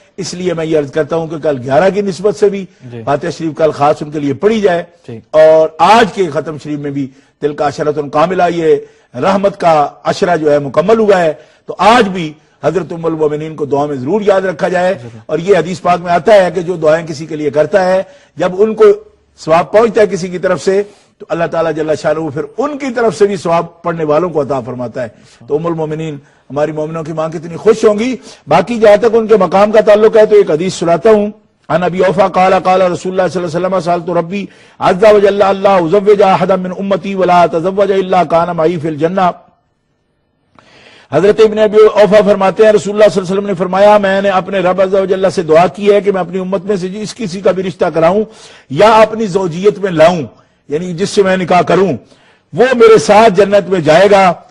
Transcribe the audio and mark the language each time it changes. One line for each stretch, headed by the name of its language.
Urdu: اس لیے میں یہ عرض کرتا ہوں کہ کل 11 کی نسبت سے بھی فاتحہ شریف کل خاص ان کے لیے پڑھی جائے, اور آج کے ختم شریف میں بھی دل کا عشرۃ کاملہ, یہ رحمت کا عشرہ جو ہے مکمل ہوا ہے. تو آج بھی حضرت ام المومنین کو دعا میں ضرور یاد رکھا جائے. اور یہ حدیث پاک میں آتا ہے کہ جو دعائیں کسی کے لیے کرتا ہے, جب ان کو ثواب پہنچتا ہے کسی کی طرف سے, تو اللہ تعالیٰ جل شانہ پھر ان کی طرف سے بھی ثواب پڑھنے والوں کو عطا فرماتا ہے. تو ام المومنین ہماری مومنوں کی ماں کتنی خوش ہوں گی. باقی جہاں تک ان کے مقام کا تعلق ہے تو ایک حدیث سناتا ہوں.
Arabic: عن ابی اوفا قال قال رسول اللہ صلی اللہ علیہ وسلم سألت ربی عز وجل اللہ ازوج احدا من امتی ولا تزوج الا کان معی فی الجنہ.
Urdu: حضرت ابن ابی اوفا فرماتے ہیں رسول اللہ صلی اللہ علیہ وسلم نے فرمایا, میں نے اپنے رب عز و جل سے دعا کی ہے کہ میں اپنی امت میں سے جس کسی کا بھی رشتہ کراؤں یا اپنی زوجیت میں لاؤں, یعنی جس سے میں نکاح کروں, وہ میرے ساتھ جنت میں جائے گا.